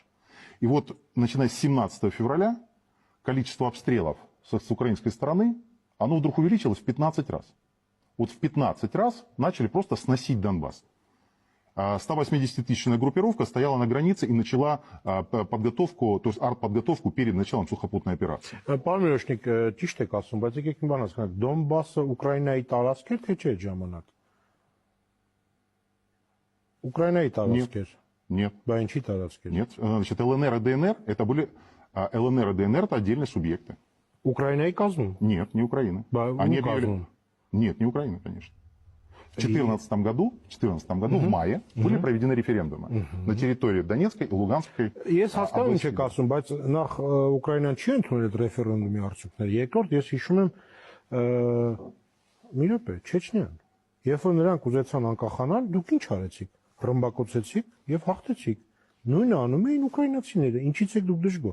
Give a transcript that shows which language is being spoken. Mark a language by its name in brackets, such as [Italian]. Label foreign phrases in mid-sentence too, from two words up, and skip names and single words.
[Russian] И вот, начиная с 17 февраля, количество обстрелов с украинской стороны, оно вдруг увеличилось в 15 раз. Вот в 15 раз начали просто сносить Донбасс. 180-тысячная группировка стояла на границе и начала подготовку, то есть артподготовку перед началом сухопутной операции. [Armenian] Պարոն Միրոշնիկ, ճիշտ եք ասում, բայց եկեք մի բան հասկանանք, Դոնբասը Ուկրաինայի տարածք էր, թե չէ ժամանակ։ Ուկրաինայի տարածք էր։ [Russian] Нет. [Armenian] Բա ինչի տարածք էր։ [Russian] Нет. Значит, ЛНР и ДНР это были ЛНР и ДНР это отдельные субъекты. [Armenian] Ուկրաինայի կազմում։ [Russian] Нет, не Украина. Они объявили... Нет, не Украина, конечно. В 2014 году, в мае, были проведены референдумы на территории Донецкой и Луганской [Armenian] Ես հասկանում եմ չեք ասում, բայց նախ Ուկրաինան չի ընդունել այդ ռեֆերենդումի արդյունքները։ Երկրորդ ես հիշում եմ մի րոպե, Չեչնյան։ Երբ որ նրանք ուզեցան անկախանալ, դուք ինչ արեցիք։ Ռմբակոծեցիք եւ հաղթեցիք։ Նույնը անում էին ուկրաինացիները։ Ինչից եք դուք դժգոհ։